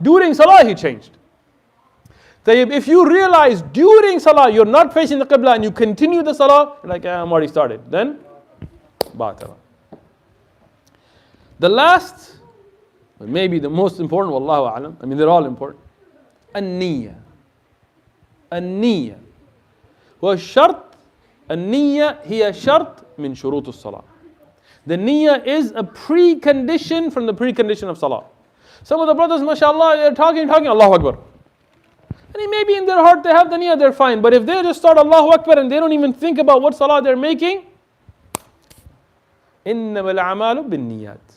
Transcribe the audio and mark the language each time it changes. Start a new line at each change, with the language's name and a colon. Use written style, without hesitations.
English: During salah he changed. If you realize during salah you're not facing the Qibla and you continue the salah, you're like, I'm already started. Then, batala. The last, but maybe the most important, wallahu a'lam, they're all important.
Arabic: النية. النية. والشرط النية هي شرط من شروط الصلاة.
English: The niyyah is a precondition from the precondition of salah. Some of the brothers, mashallah, they're talking, Allahu Akbar. And maybe in their heart they have the niyyah, they're fine. But if they just start Allahu Akbar and they don't even think about what salah they're making,
Arabic: إنما الأعمال بالنيات.